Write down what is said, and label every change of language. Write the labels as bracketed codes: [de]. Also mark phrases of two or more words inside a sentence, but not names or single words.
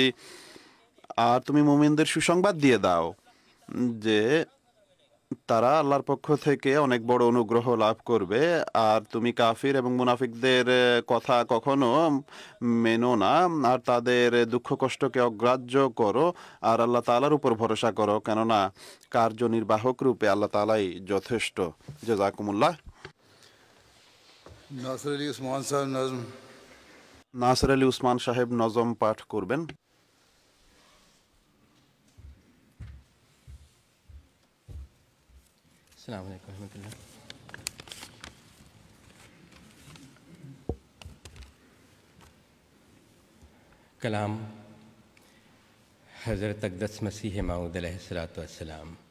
[bn] আর তুমি মুমিনদের সুসংবাদ দিয়ে দাও যে তারা আল্লাহর পক্ষ থেকে অনেক বড় অনুগ্রহ লাভ করবে, আর তুমি কাফির এবং মুনাফিকদের কথা কখনো মেনো না, আর তাদের দুঃখ কষ্টকে অগ্রাহ্য করো, আর আল্লাহ তাআলার উপর ভরসা করো, কেননা কার্যনির্বাহক রূপে আল্লাহ তাআলাই যথেষ্ট। জাযাকুমুল্লাহ। নাসর আলী উসমান সাহেব নজম পাঠ করবেন। [ar] السلام علیکم ورحمۃ اللہ۔ [ur] کلام حضرت اقدس مسیح موعود [ar] علیہ الصلوۃ والسلام۔